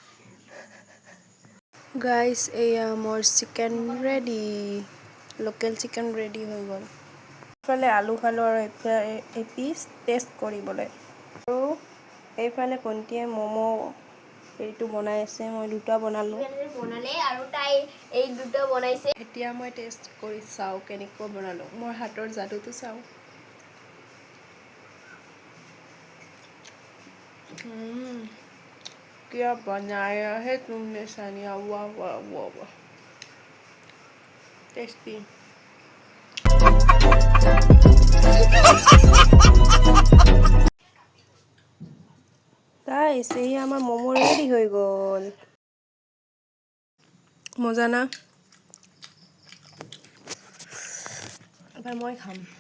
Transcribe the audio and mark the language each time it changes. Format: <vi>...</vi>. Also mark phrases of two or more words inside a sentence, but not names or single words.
<as>গাইছ এয়া মোৰ চিকেন ৰেডি লোকেল চিকেন ৰেডি হৈ গ'ল এইফালে আলু খালোঁ আৰু এপিচ টেষ্ট কৰিবলৈ আৰু এইফালে ভণ্টিয়ে ম'ম' এইটো বনাই আছে মই দুটা বনালোঁ বনালে আৰু তাই এই দুটা বনাইছে এতিয়া মই টেষ্ট কৰি চাওঁ কেনেকৈ বনালোঁ মোৰ হাতৰ যাদুটো চাওঁ</as> <hi>क्या बनाया है तुमने सानिया वाह वाह वाह वाह</hi> <as>टेस्टी গাইছ এই আমাৰ ম'ম' ৰেডি হৈ গ'ল মজা না এবাৰ মই খাম</as>